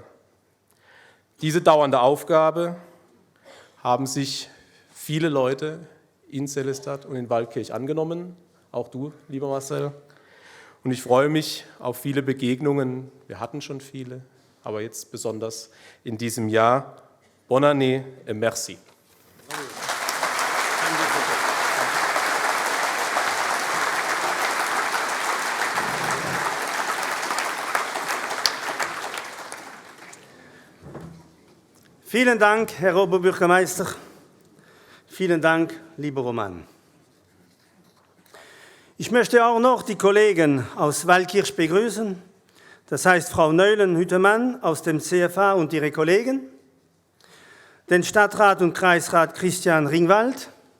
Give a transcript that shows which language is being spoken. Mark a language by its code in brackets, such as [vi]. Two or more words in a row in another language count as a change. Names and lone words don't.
[de] Diese dauernde Aufgabe haben sich viele Leute in Sélestat und in Waldkirch angenommen, auch du, lieber Marcel. Und ich freue mich auf viele Begegnungen. Wir hatten schon viele, aber jetzt besonders in diesem Jahr. [fr] Bonne année et merci. [de] Vielen Dank, Herr Oberbürgermeister. Vielen Dank, lieber Roman. Ich möchte auch noch die Kollegen aus Waldkirch begrüßen, das heißt Frau Neulen-Hüttemann aus dem CFA und ihre Kollegen, den Stadtrat und Kreisrat Christian Ringwald.